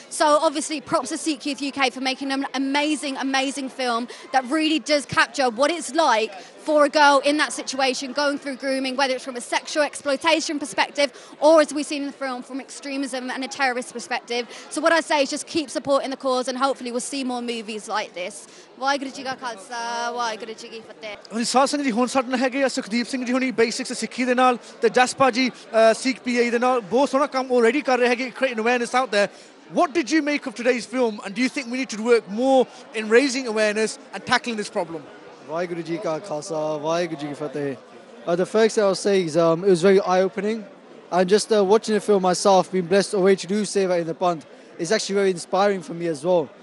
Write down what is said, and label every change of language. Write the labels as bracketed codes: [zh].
[en] So obviously props to Sikh Youth UK for making an amazing film that really does capture what it's like for a girl in that situation going through grooming, whether it's from a sexual exploitation perspective or, as we've seen in the film, from extremism and a terrorist perspective. So what I say is just keep supporting the cause, and hopefully we'll see more movies like this. [pa] Waheguru ji ਕਾ ਖਾਲਸਾ ਵਾਹਿਗੁਰੂ ਜੀ ਕੀ ਫਤਿਹ। ਸਾਧ ਸੰਗਤ ਜੀ ਹੁਣ ਸਾਡੇ ਨਾਲ ਹੈਗੇ ਆ ਸੁਖਦੀਪ ਸਿੰਘ ਜੀ ਹੁਣੀ ਬੇਸਿਕਸ ਸਿੱਖੀ ਦੇ ਨਾਲ ਤੇ ਜਸਪਾ ਜੀ ਸਿੱਖ ਪੀਏ ਦੇ ਨਾਲ ਬਹੁਤ ਸੋਹਣਾ ਕੰਮ ਆਲਰੇਡੀ ਕਰ ਰਹੇ ਹੈਗੇ [en] creating awareness out there. What did you make of today's film, and do you think we need to work more in raising awareness and tackling this problem? [pa] Waheguru ji ਕਾ ਖਾਲਸਾ ਵਾਹਿਗੁਰੂ ਜੀ ਕੀ ਫਤਿਹ। [en] The first thing I'll say is it was very eye-opening, and just watching the film myself, being blessed already to do Seva in the Pant, is actually very inspiring for me as well.